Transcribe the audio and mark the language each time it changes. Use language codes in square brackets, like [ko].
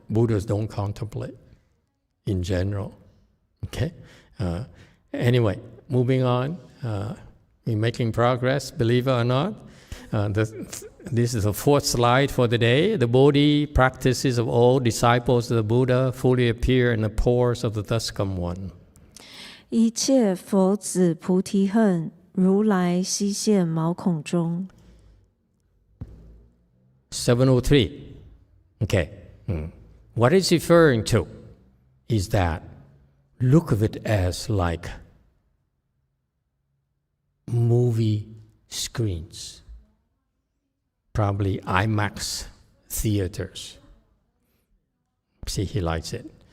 [en] Buddhas don't contemplate in general. Okay. Anyway, moving on. We're making progress, believe it or not. This is the fourth slide for the day. The Bodhi practices of all disciples of the Buddha fully appear in the pores of the thus come one. [zh] 一切佛子菩提恨，如来悉现毛孔中。 [en] 703. Okay. What it's referring to is that look of it as like movie screens, probably IMAX theaters. See, he likes it.